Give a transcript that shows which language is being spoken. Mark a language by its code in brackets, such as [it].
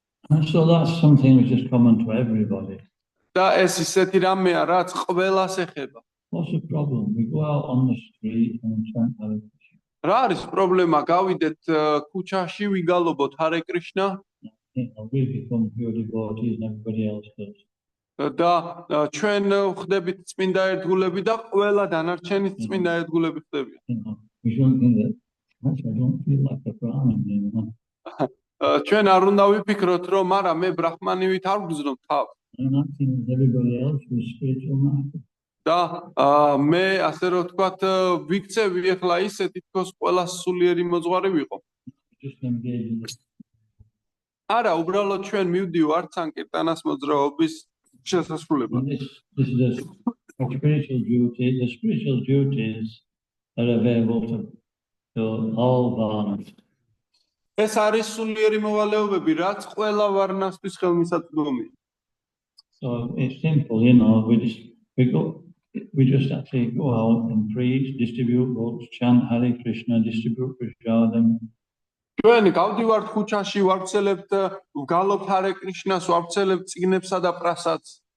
[en] And so that's something which is common to everybody. [ka] და ეს ისეთი რამეა, რაც ყველას ეხება. [en] What's the problem? We go out on the street and chant Hare Krishna. [ka] რა არის პრობლემა? გავიდეთ ქუჩაში, ვიგალობოთ Hare Krishna. [en] We become pure devotees and everybody else does. [ka] და ჩვენ ხდებით წმინდა ერთგულები და ყველა დანარჩენიც წმინდა ერთგულები ხდებიან. [en] We shouldn't think that. Actually, I don't feel like a Brahmin anymore. [ka] ჩვენ არ უნდა ვიფიქროთ, რომ არა მე ბრაჰმანივით არ ვგზნო თავს. [en] I'm acting as everybody else who's spiritual master. [ka] და მე ასე რომ ვთქვათ, ვიქცევი ახლა ისე თითქოს ყველა სულიერი მოძღვარი ვიყო. [en] Just engage in this. [ka] არა, უბრალოდ ჩვენ მივდივართ სანკირტანას მოძრაობის შესასრულებლად. [en] And this is a spiritual duty. The spiritual duties are available to all varnas. [ka] ეს არის სულიერი მოვალეობები, რაც ყველა ვარნასთვის ხელმისაწვდომია. [en] So it's simple, we just actually go out and preach, distribute books, chant Hare Krishna, distribute Prasadam. [ka] ჩვენ გავდივართ ქუჩაში, ვავრცელებთ, ვგალობთ ჰარე კრიშნას, ვავრცელებთ წიგნებსა და პრასადს.